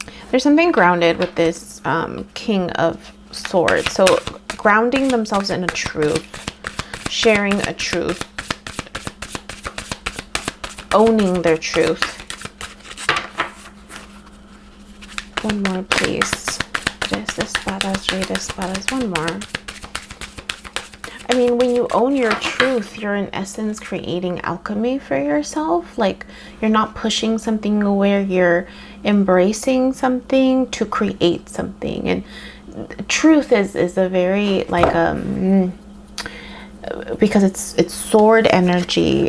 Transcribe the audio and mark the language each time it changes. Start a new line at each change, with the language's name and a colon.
English: There's something grounded with this King of Swords. So grounding themselves in a truth, sharing a truth, owning their truth. 1 more, please.
Spanish: Tres de Espadas, Rey de Espadas.
English: 1 more. I mean, when you own your truth, you're in essence creating alchemy for yourself. Like, you're not pushing something away, you're embracing something to create something. And truth is a very, like, because it's sword energy.